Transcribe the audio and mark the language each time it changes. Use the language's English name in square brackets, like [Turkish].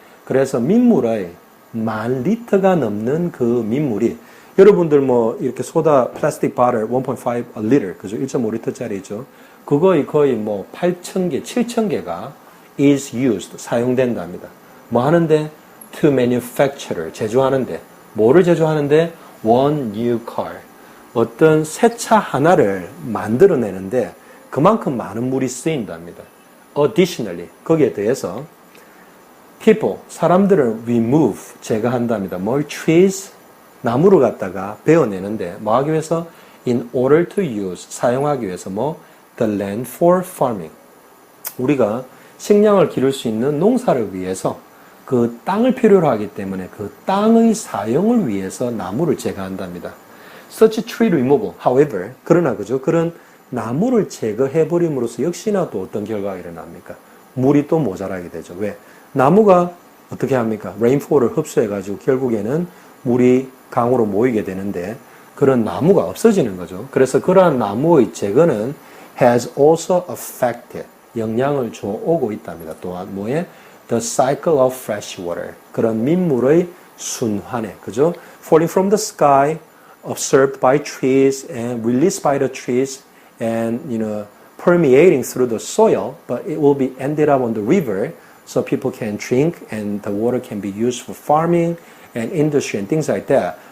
[Korean] 그래서 민물의 10,000리터가 넘는 그 민물이 여러분들 뭐 이렇게 소다 플라스틱 바틀 1.5 liter, 그죠? 1.5리터짜리죠. 그거의 거의 뭐 8,000개, 7,000개가 [English] is used, [Korean] 사용된답니다. 뭐 하는데? [English] To manufacture, [Korean] 제조하는데. 뭐를 제조하는데? [English] One new car. [Korean] 어떤 새 차 하나를 만들어내는데 그만큼 많은 물이 쓰인답니다. [English] Additionally, [Korean] 거기에 대해서 [English] people, [Korean] 사람들을 [English] remove, [Korean] 제거한답니다. 뭘? [English] trees, [Korean] 나무를 갖다가 베어내는데 뭐 하기 위해서? [English] In order to use, [Korean] 사용하기 위해서 뭐? [English] The land for farming. [Korean] 우리가 식량을 기를 수 있는 농사를 위해서 그 땅을 필요로 하기 때문에 그 땅의 사용을 위해서 나무를 제거한답니다. [English] Such tree removal, however, [Korean] 그러나 그죠? 그런 나무를 제거해버림으로써 역시나 또 어떤 결과가 일어납니까? 물이 또 모자라게 되죠. 왜? 나무가 어떻게 합니까? 레인포를 흡수해가지고 결국에는 물이 강으로 모이게 되는데 그런 나무가 없어지는 거죠. 그래서 그러한 나무의 제거는 [English] has also affected, [Korean] 영향을 주어오고 있답니다. 또한 뭐에? [English] The cycle of fresh water, [Korean] 그런 민물의 순환에, 그죠? [English] Falling from the sky, absorbed by trees and released by the trees and, permeating through the soil, but it will be ended up on the river so people can drink and the water can be used for farming and industry and things like that.